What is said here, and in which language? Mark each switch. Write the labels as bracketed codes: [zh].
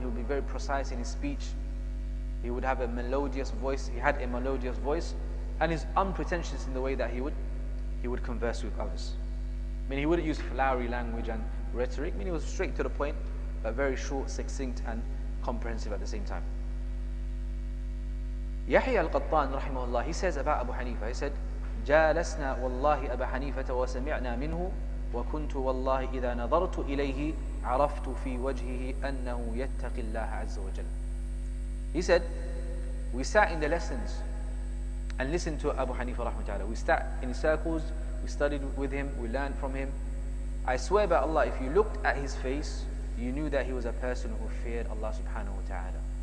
[en] He would be very precise in his speech. He would have a melodious voice. He had a melodious voice, and he's unpretentious in the way that he would converse with others. I mean, he wouldn't use flowery language and rhetoric. I mean, he was straight to the point, but very short, succinct, and comprehensive at the same time. Yahya al-Qattan rahimahullah, he says about Abu Hanifa, he said, [ar] جالسنا والله أبا حنيفة وسمعنا منه وكنت والله إذا نظرت إليه عرفت في وجهه أنه يتقي الله عز وجل. [en] He said, we sat in the lessons and listened to Abu Hanifa rahmatullah. We sat in circles, we studied with him, we learned from him. I swear by Allah, if you looked at his face, you knew that he was a person who feared Allah subhanahu wa ta'ala.